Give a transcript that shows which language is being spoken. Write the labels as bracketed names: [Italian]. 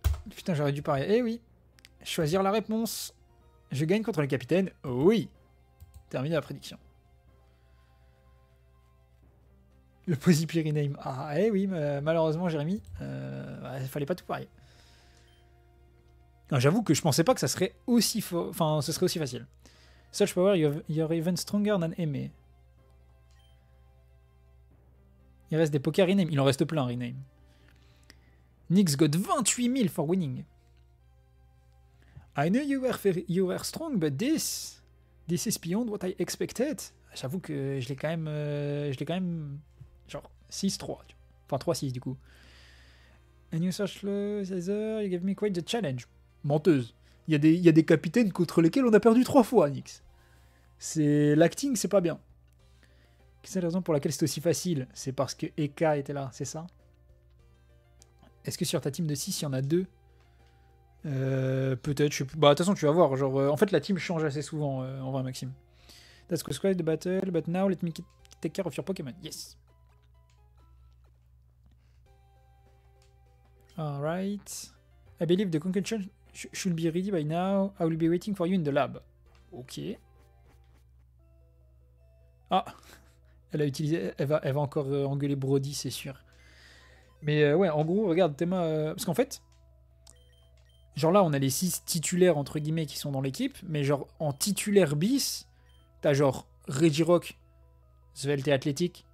[French] Putain, j'aurais dû parier. Eh oui. Choisir la réponse. Je gagne contre le capitaine. Oui. Terminé la prédiction. Le Posipi rename. Ah, eh oui, malheureusement, Jérémy, il fallait pas tout parier. J'avoue que je pensais pas que ça serait aussi enfin, ce serait aussi facile. [English] Such power, you're even stronger than Aimé. [French] Il reste des pokers rename. Il en reste plein, rename. [English] Nyx got 28 000 for winning. I know you were strong, but this is beyond what I expected. [French] J'avoue que je l'ai quand même, genre 6-3. Enfin 3-6 du coup. [English] And you search low, Caesar, you gave me quite the challenge. [French] Menteuse. Il y a des capitaines contre lesquels on a perdu 3 fois, Nyx. L'acting, c'est pas bien. Quelle est la raison pour laquelle c'est aussi facile? C'est parce que Eka était là, c'est ça? Est-ce que sur ta team de 6, il y en a 2? Peut-être, je sais plus. Bah, de toute façon, tu vas voir. Genre, en fait, la team change assez souvent, en vrai, Maxime. [English] That's quite the battle, but now let me take care of your Pokémon. Yes. Alright. I believe the concussion should be ready by now. I will be waiting for you in the lab. Ok. [French] Ah. Elle a utilisé... Elle va encore engueuler Brody, c'est sûr. Mais ouais, en gros, regarde, Théma... parce qu'en fait... Genre là, on a les 6 titulaires, entre guillemets, qui sont dans l'équipe. Mais genre, en titulaire bis, t'as genre Regirock, Svelte et Athlétique.